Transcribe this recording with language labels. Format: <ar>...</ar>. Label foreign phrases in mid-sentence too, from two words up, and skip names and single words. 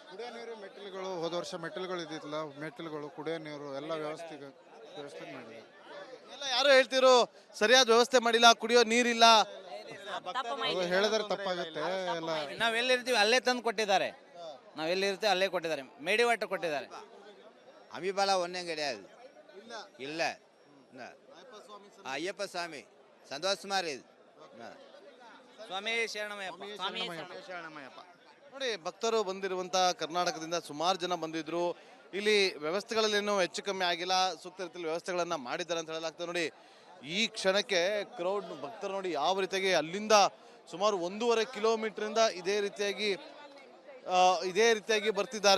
<kn>ಕುಡಿಯೋ ನೀರು ಮೆಟ್ಟಿಲುಗಳು, ಹೋದ ವರ್ಷ ಮೆಟ್ಟಿಲುಗಳು ಇದ್ದಿಲ್ಲ, ಮೆಟ್ಟಿಲುಗಳು ಕುಡಿಯೋ ನೀರು ಎಲ್ಲ ವ್ಯವಸ್ಥೆ ಮಾಡಿದೆ. ಎಲ್ಲ ಯಾರು ಹೇಳ್ತಿರೋ ಸರಿಯಾದ ವ್ಯವಸ್ಥೆ ಮಾಡಿಲ್ಲ, ಕುಡಿಯೋ ನೀರಿಲ್ಲ, ಹೇಳಿದ್ರೆ ತಪ್ಪಾಗುತ್ತೆ. ಎಲ್ಲ ನಾವೆಲ್ಲಿರ್ತೀವಿ ಅಲ್ಲೇ ತಂದು ಕೊಟ್ಟಿದ್ದಾರೆ. ನಾವೆಲ್ಲಿರ್ತೀವಿ ಅಲ್ಲೇ ಕೊಟ್ಟಿದ್ದಾರೆ. ಮೇಡಿ ವಾಟರ್ ಕೊಟ್ಟಿದ್ದಾರೆ.</kn> <ta>அமிபாலா ஒன்றும் கிடையாது. இல்லை ஐயப்ப சாமி சந்தோஷமா இருக்குது.</ta> <kn>ಸ್ವಾಮಿ ಶರಣಮಯ್ಯಪ್ಪ. ನೋಡಿ, ಭಕ್ತರು ಬಂದಿರುವಂಥ ಕರ್ನಾಟಕದಿಂದ ಸುಮಾರು ಜನ ಬಂದಿದ್ರು. ಇಲ್ಲಿ ವ್ಯವಸ್ಥೆಗಳಲ್ಲೇನು ಹೆಚ್ಚು ಕಮ್ಮಿ ಆಗಿಲ್ಲ, ಸೂಕ್ತ ರೀತಿಯಲ್ಲಿ ವ್ಯವಸ್ಥೆಗಳನ್ನು ಮಾಡಿದ್ದಾರೆ ಅಂತ ಹೇಳಲಾಗ್ತದೆ. ನೋಡಿ, ಈ ಕ್ಷಣಕ್ಕೆ ಕ್ರೌಡ್ ಭಕ್ತರು ನೋಡಿ ಯಾವ ರೀತಿಯಾಗಿ ಅಲ್ಲಿಂದ ಸುಮಾರು 1.5 ಕಿಲೋಮೀಟ್ರಿಂದ ಇದೇ ರೀತಿಯಾಗಿ ಬರ್ತಿದ್ದಾರೆ.</kn>